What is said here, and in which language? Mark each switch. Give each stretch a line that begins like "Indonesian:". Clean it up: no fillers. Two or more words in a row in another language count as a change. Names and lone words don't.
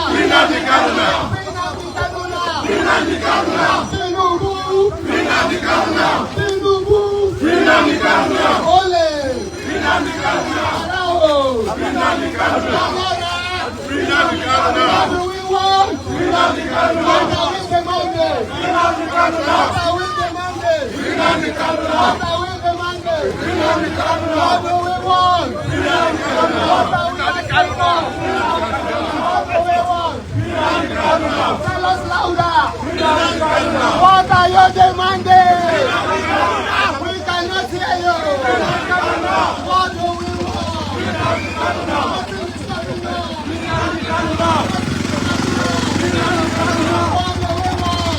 English: Free Nnamdi Kanu now. Free Nnamdi Kanu now. Free Nnamdi Kanu now. Tinubu. Free Nnamdi Kanu now. Tinubu. Free Nnamdi Kanu now. Ole. Free Nnamdi Kanu now. Barao. Free Nnamdi Kanu now. Free Nnamdi Kanu now. What do we want? Free Nnamdi Kanu now. What are we demanding? Free Nnamdi Kanu now. What are we demanding? Free Nnamdi Kanu now. What are we demanding? Free Nnamdi Kanu now. What do we want? Free Nnamdi Kanu now. What are we asking for? What do we want? Free Nnamdi Kanu now. Tell us louder. Free Nnamdi Kanu now. What are you demanding? Free Nnamdi Kanu now. We cannot hear you. Free Nnamdi Kanu now. What do we want? Free Nnamdi Kanu now. What is happening now? Free Nnamdi Kanu now. Free Nnamdi Kanu now. What do we want?